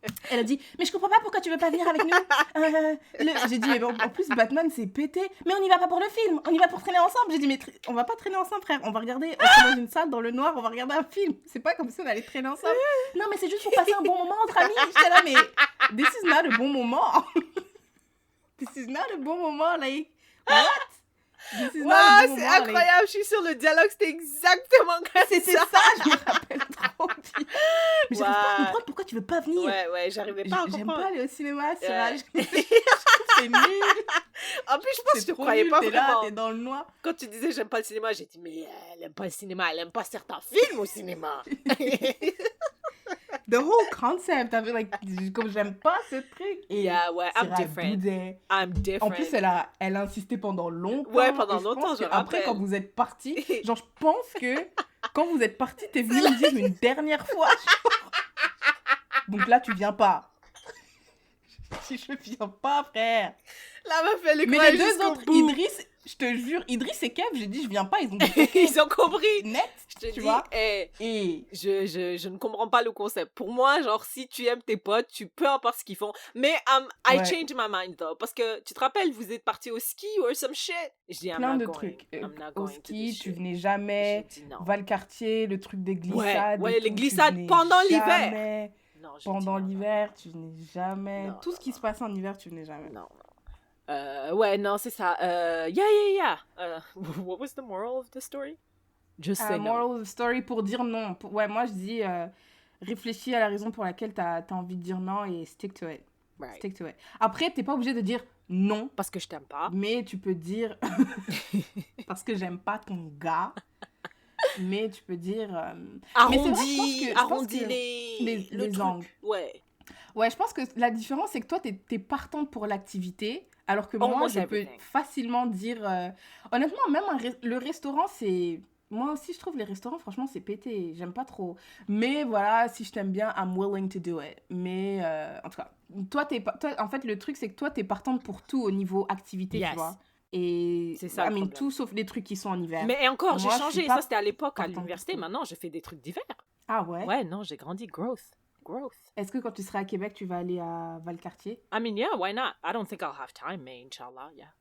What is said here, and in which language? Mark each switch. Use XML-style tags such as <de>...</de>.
<fr>Elle a dit mais je comprends pas pourquoi tu veux pas venir avec nous. J'ai dit mais en plus Batman c'est pété. Mais on y va pas pour le film, on y va pour traîner ensemble. J'ai dit mais on va pas traîner ensemble frère, on est dans une salle dans le noir, on va regarder un film. C'est pas comme si on allait traîner ensemble. Non mais c'est juste pour passer un bon moment entre amis. J'étais là mais</fr> <en>this is not a</en> <fr>bon moment.</fr> <en>This is not a</en> <fr>bon moment,</fr> <en>like what?</en> <fr>Wow, c'est incroyable, je suis sur le dialogue, c'était exactement comme ça. C'était ça, je me rappelle trop bien. Mais j'arrive pas à comprendre pourquoi tu veux pas venir. Ouais, j'arrivais pas à comprendre. J'aime pas aller au cinéma, c'est c'est nul. En plus, je pense que je te croyais pas vraiment. T'es dans le noir. Quand tu disais j'aime pas le cinéma, j'ai dit mais elle aime pas le cinéma, elle aime pas certains films au cinéma.</fr> <en>The whole concept, I feel like,</en> <fr>comme j'aime pas ce truc. Et</fr> <en>yeah,</en> <fr>ouais,</fr> <en>I'm different.</en> <fr>En plus, elle a insisté pendant longtemps. Ouais, pendant longtemps, je rappelle. Après, quand vous êtes partis, genre, je pense que quand vous êtes partis, t'es venu me dire une dernière fois. Donc là, tu viens pas. Si je viens pas, frère. La meuf, elle est mais les deux autres, Idriss, je te jure, Idriss et Kev, j'ai dit, je viens pas, ils ont compris. Ils ont compris. Net, je te tu vois. Et je ne comprends pas le concept. Pour moi, genre, si tu aimes tes potes, tu peux importe ce qu'ils font.</fr> <en>Mais I change my mind, though.</en> <fr>Parce que, tu te rappelles, vous êtes partis au ski</fr> <en>or some shit.</en> <fr>Je dis, plein de trucs. Au ski, tu venais jamais. Valcartier, le truc des glissades. Ouais, les glissades pendant l'hiver. Non, pendant l'hiver, tu venais jamais. Tout ce qui se passe en hiver, tu venais jamais. Non. Ouais, non, c'est ça.</fr> <en>Yeah. What was the moral of the story? Just say no. Moral of the story</en> <fr>pour dire non. Ouais, moi je dis réfléchis à la raison pour laquelle t'as envie de dire non et</fr> <en>stick to it. Right. Stick to it.</en> <fr>Après, t'es pas obligé de dire non. Parce que je t'aime pas. Mais tu peux dire parce que j'aime pas ton gars. Mais tu peux dire arrondis les angles. Ouais, je pense que la différence, c'est que toi, t'es partante pour l'activité, alors que moi, je peux facilement dire... Honnêtement, même le restaurant, c'est... Moi aussi, je trouve les restaurants, franchement, c'est pété. J'aime pas trop. Mais voilà, si je t'aime bien,</fr> <en>I'm willing to do it.</en> <fr>Mais en tout cas, toi, en fait, le truc, c'est que toi, t'es partante pour tout au niveau activité, tu vois. Et c'est ça, tout sauf les trucs qui sont en hiver. Mais encore, j'ai changé. Ça, c'était à l'époque, à l'université. Maintenant, je fais des trucs d'hiver. Ah ouais? Ouais, non, j'ai grandi.</fr> <en>Growth.</en> <fr>Est-ce que quand tu seras à Québec, tu vas aller à Valcartier?</fr> <en>I mean, yeah, why not? I don't think I'll have time,</en> <fr>mais</fr> <en>Inch'Allah, yeah.</en>